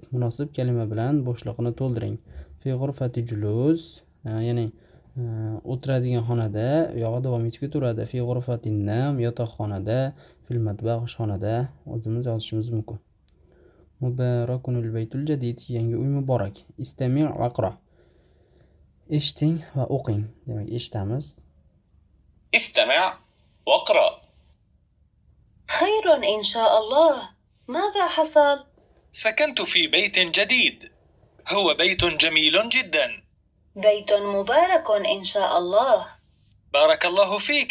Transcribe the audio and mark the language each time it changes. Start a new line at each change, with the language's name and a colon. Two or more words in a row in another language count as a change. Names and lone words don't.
Uzbek: Munosib kalima bilan bo'shliqni to'ldiring.
Arabic: في غرفة الجلوس,
Uzbek: ya'ni o'tiradigan xonada, yog'i davom etib ketaveradi.
Arabic: في غرفة النوم,
Uzbek: yotoqxonada,
Arabic: في المطبخ
Uzbek: oshxonada o'zimiz yozishimiz mumkin.
Arabic: مبارك البيت الجديد,
Uzbek: yangi uy muborak.
Arabic: استمع واقرأ.
Uzbek: Eshiting va o'qing. Demak, eshitamiz.
Arabic: استمع واقرأ. خير إن شاء الله. ماذا حصل؟ سكنت في بيت جديد. هو بيت جميل جدا. بيت مبارك إن شاء الله. بارك الله فيك.